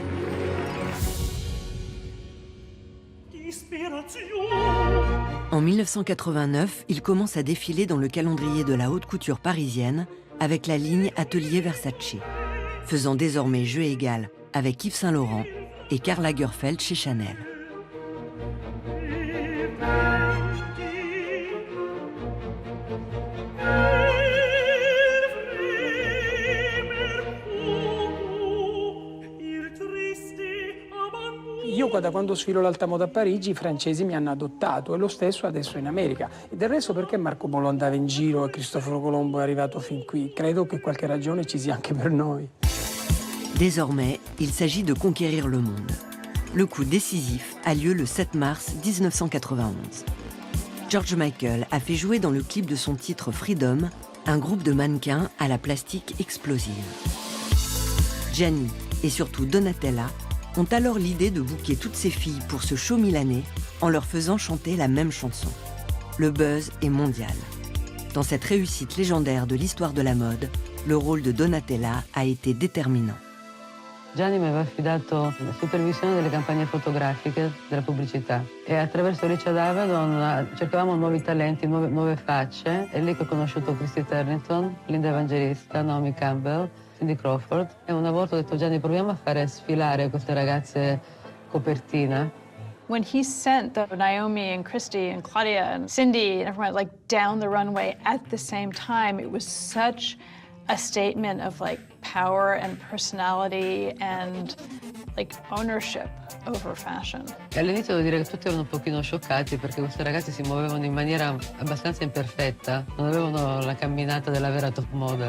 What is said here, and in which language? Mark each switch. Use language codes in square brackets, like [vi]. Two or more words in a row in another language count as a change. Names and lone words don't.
[fr] En 1989, il commence à défiler dans le calendrier de la haute couture parisienne avec la ligne Atelier Versace, faisant désormais jeu égal avec Yves Saint Laurent et Karl Lagerfeld chez Chanel. [it] Io da quando sfilo l'alta moda a Parigi i francesi mi hanno adottato e lo stesso adesso in America. E del resto perché Marco Polo andava in giro e Cristoforo Colombo è arrivato fin qui? Credo che qualche ragione ci sia anche per noi. [fr] Désormais, il s'agit de conquérir le monde. Le coup décisif a lieu le 7 mars 1991. George Michael a fait jouer dans le clip de son titre Freedom un groupe de mannequins à la plastique explosive. Gianni et surtout Donatella ont alors l'idée de booker toutes ces filles pour ce show milanais en leur faisant chanter la même chanson. Le buzz est mondial. Dans cette réussite légendaire de l'histoire de la mode, le rôle de Donatella a été déterminant. [it] Gianni mi aveva affidato la supervisione delle campagne fotografiche della pubblicità e attraverso Richard Avedon cercavamo nuovi talenti, nuove facce. È lì che ho conosciuto Christy Turlington, Linda Evangelista, Naomi Campbell, Cindy Crawford e una volta ho detto Gianni proviamo a fare sfilare queste ragazze copertina. [en] When he sent Naomi and Christy and Claudia and Cindy and everyone like down the runway at the same time, it was such a statement of like power and personality and like ownership over fashion. [it] E all'inizio devo dire che tutti erano un pochino scioccati perché queste ragazze si muovevano in maniera abbastanza imperfetta, non avevano la camminata della vera top model.